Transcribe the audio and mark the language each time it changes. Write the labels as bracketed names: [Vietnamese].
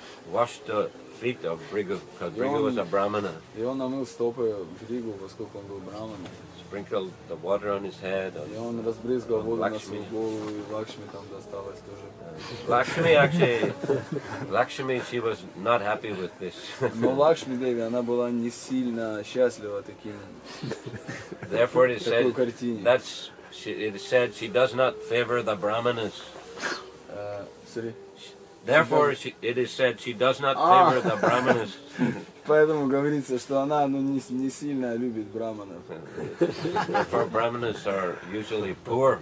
[English] Wash the feet of Brigu, because Brigu was a brahmana. [Russian] И он намыл стопы Бхригу, поскольку он был браманом. [English] Sprinkled the water on his head. [Russian] И он разбрызгал воду на Лакшми. свою голову, и Лакшми там досталось тоже. [English] Lakshmi actually, Lakshmi, she was not happy with this. [Russian] Но Лакшми Деви, она была не сильно счастлива такой [English] Therefore, it said [Russian] картине. [English] it is said she does not favor the brahmanas. Sorry. Therefore, it is said she does not favor the brahmanas. [Russian] Поэтому говорится, что она не сильно любит браманов. [English] Therefore, brahmanas are usually poor.